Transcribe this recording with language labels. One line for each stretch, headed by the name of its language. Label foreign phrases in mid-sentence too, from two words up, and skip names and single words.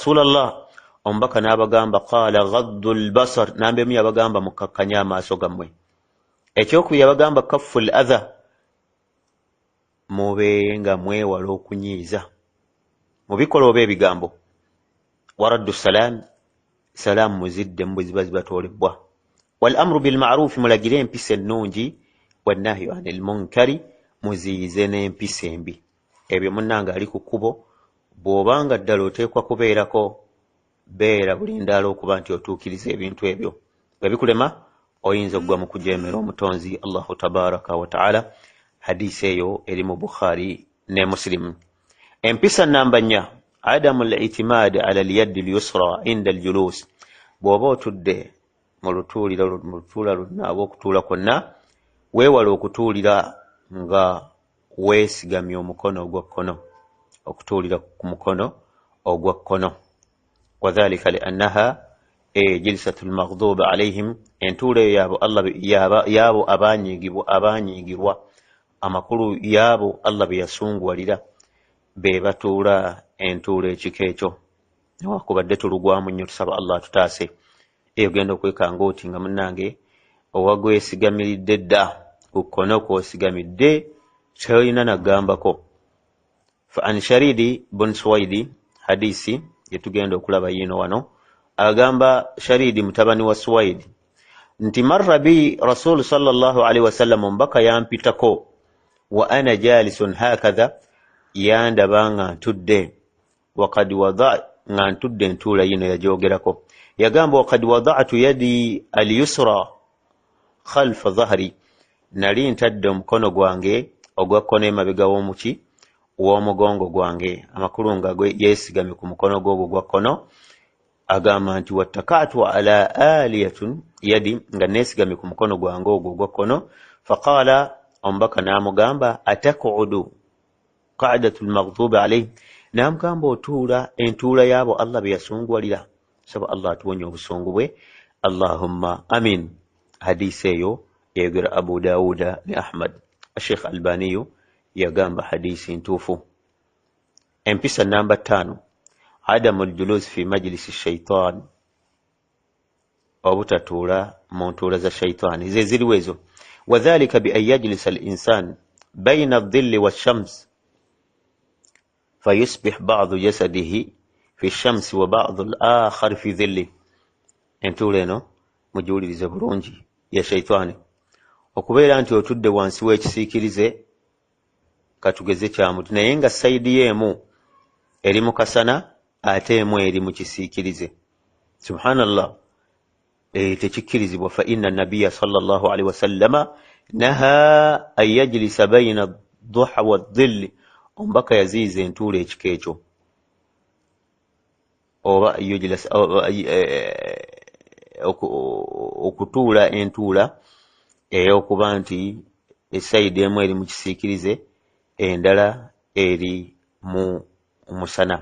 Arabic: يا رسول الله,
Ganda: omubaka n'abagamba
Arabic: قال غضوا البصر,
Ganda: nambemu yabagamba mukakkanya amaaso gammwe. Ekyokubiri yabagamba
Arabic: كفوا الأذى,
Ganda: mube nga mwewala okunyiiza mu bikolwa oba ebigambo.
Arabic: وردوا السلام,
Ganda: salaamu muzidde mu bwe ziba zibatoolebwa.
Arabic: والأمر بالمعروف,
Ganda: mulagire empisa ennungi.
Arabic: والنهي عن المنكر,
Ganda: muziyize n'empisa embi. Ebyo munnange ali ku kkubo, bw'obanga ddala oteekwa kubeerako, beera bulindaala okuba nti otuukiriza ebintu ebyo. Bwe bikulema oyinza okugwa mu kujeemera omutonzi
Arabic: الله تبارك وتعالى.
Ganda: Hadiisi eyo eri mu Bukhari ne Muslim. Empisa namba 4,
Arabic: عدم الاعتماد على اليد اليسرى عند الجلوس.
Ganda: Bw'oba otudde mu lutuula lwonna oba okutuula kwonna, weewala okutuulira nga weesigamye omukono ogwa kkono, okutuulira ku mukono ogwa kkono.
Arabic: وذلك لأنها جلسة المغضوب عليهم,
Ganda: entuula eyo yaabo abanyiigirwa, amakulu yaabo Allah be yasunguwalira, be batuula entuula ekika ekyo. Newakubadde tulugwamu nnyo, tusaba Allah tutaase. Eyo genda okwekanga oti nga munnange owagwesigamiridde dda ku kkono kw'osigamidde, kyolina nagambako.
Arabic: فعن الشريد بن سويد,
Ganda: hadisi yetugenda okulaba yino wano, agamba Sharidi mutabani wa Suwaidi nti
Arabic: مر بي رسول صلى الله عليه وسلم,
Ganda: omubaka yampitako,
Arabic: وأنا جالس هكذا,
Ganda: yandaba nga ntudde,
Arabic: وقد وضع,
Ganda: nga ntudde entuula yino yajogerako.
Arabic: Yagamba وقد وضعت يدي اليسرى خلف ظهري,
Ganda: nali ntadde omukono gwange ogwa kkono emabega w'omugongo gwange, amakulu nga yeesigamye ku mukono gw'ogwo gwa kkono. Agamba nti
Arabic: واتكأت على ألية يدي,
Ganda: nga neesigamye ku mukono gwange ogwo gwa kkono. Faqala, omubaka n'amugamba
Arabic: أتقعد قعدة المغضوب عليه,
Ganda: n'amugamba otuula entuula yaabo Allah be yasunguwalira. Saba Allah atuwonye obusungu bwe.
Arabic: اللهم آمين.
Ganda: Hadiisi eyo yayogera Abu Dawuda ne Ahmad. Sheikh Albaniyu yagamba hadiisi ntuufu. Empisa namba 5,
Arabic: عدم الجلوس في مجلس الشيطان,
Ganda: obutatuula mu ntuula za shaitaani. Ze ziriwo ezo.
Arabic: وذلك بأن يجلس الإنسان بين الظل والشمس فيصبح بعض جسده في الشمس وبعض الآخر في الظل.
Ganda: Entuula eno mugiwulirize bulungi, ya shaitaani. Okubeera nti otudde wansi w'ekisiikirize, katugeze kyamutu, naye nga sayidi y'emu eri mu kasana ate emu eri mu kisiikirize. Subhanallah, tekikkirizibwa.
Arabic: فإن النبي صلى الله عليه وسلم نهى أن يجلس بين الضحى والظل,
Ganda: omubaka yaziiza entuula ekika ekyo, oba okutuula entuula ey'okuba nti esayidi emu eri mu kisiikirize, endala eri mu musana.